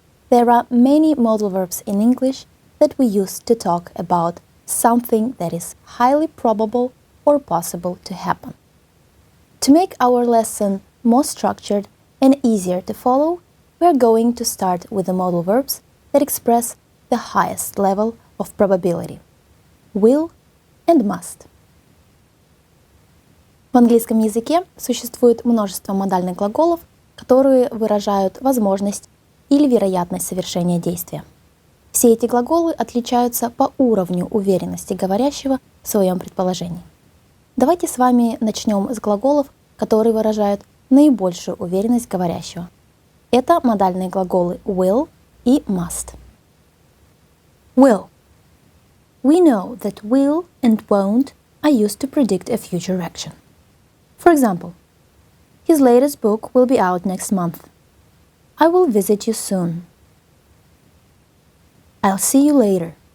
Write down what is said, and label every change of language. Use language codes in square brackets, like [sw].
[en] There are many modal verbs in English that we use to talk about something that is highly probable or possible to happen. To make our lesson more structured and easier to follow, we are going to start with the modal verbs that express the highest level of probability – will and must. [ru] В английском языке существует множество модальных глаголов, которые выражают возможность или вероятность совершения действия. Все эти глаголы отличаются по уровню уверенности говорящего в своем предположении. Давайте с вами начнем с глаголов, которые выражают наибольшую уверенность говорящего. Это модальные глаголы will и must. [en] Will. We know that will and won't are used to predict a future action. For example, his latest book will be out next month. I will visit you soon. I'll see you later.